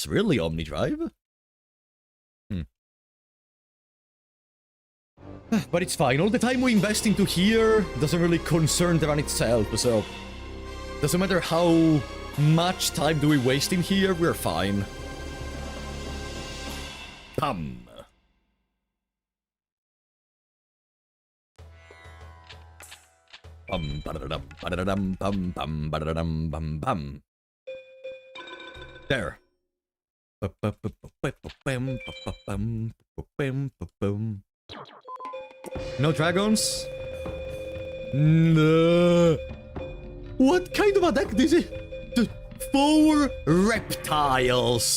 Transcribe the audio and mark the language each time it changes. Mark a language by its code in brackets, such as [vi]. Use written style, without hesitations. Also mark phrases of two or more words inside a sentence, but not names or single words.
[en] Really, Omnidrive? But it's fine. All the time we invest into here doesn't really concern the run itself, so... Doesn't matter how much time do we waste in here, we're fine. Bam! Bum ba-da-dum, ba-da-dum, bum bum ba-da-dum, bum bum. There. No dragons? No. What kind of a deck is it? The 4 reptiles.